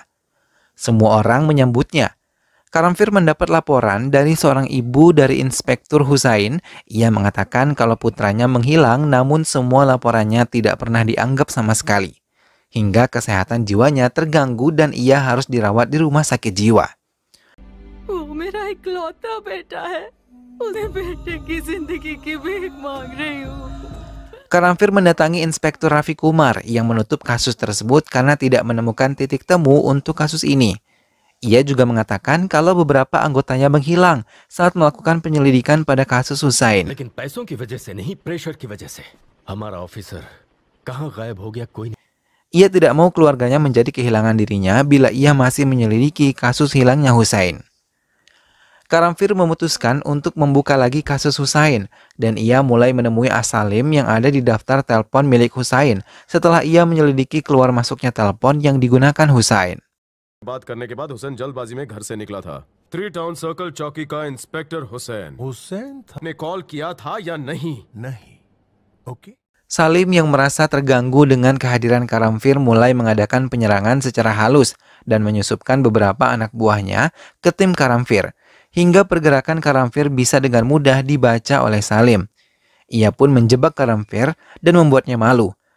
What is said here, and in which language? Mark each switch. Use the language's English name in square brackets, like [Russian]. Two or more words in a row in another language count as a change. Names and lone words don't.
[Indonesian] Semua orang menyambutnya. Karamfir mendapat laporan dari seorang ibu dari Inspektur Hussain. Ia mengatakan kalau putranya menghilang namun semua laporannya tidak pernah dianggap sama sekali. Hingga kesehatan jiwanya terganggu dan ia harus dirawat di rumah sakit jiwa. [Hindi] वो मेरा इकलौता बेटा है उसके बेटे की जिंदगी की भीख मांग रही हूँ। [Indonesian] Karamfir mendatangi Inspektur Rafi Kumar yang menutup kasus tersebut karena tidak menemukan titik temu untuk kasus ini. Ia juga mengatakan kalau beberapa anggotanya menghilang saat melakukan penyelidikan pada kasus Hussain. [Hindi] लेकिन पैसों की वजह से नहीं, प्रेशर की वजह से हमारा ऑफिसर कहाँ गायब हो गया कोई नहीं। [Indonesian] Ia tidak mau keluarganya menjadi kehilangan dirinya bila ia masih menyelidiki kasus hilangnya Hussain. Karamfir memutuskan untuk membuka lagi kasus Hussain dan ia mulai menemui As-Salim yang ada di daftar telepon milik Hussain setelah ia menyelidiki keluar masuknya telepon yang digunakan Hussain. [Hindi] बात करने के बाद हुसैन जल्दबाजी में घर से निकला था। 3 टाउन सर्कल चौकी का इंस्पेक्टर हुसैन ने कॉल किया था या नहीं? ओके। [Indonesian] Salim yang merasa terganggu dengan kehadiran Karamfir mulai mengadakan penyerangan secara halus dan menyusupkan beberapa anak buahnya ke tim Karamfir, hingga pergerakan Karamfir bisa dengan mudah dibaca oleh Salim. Ia pun menjebak Karamfir dan membuatnya malu.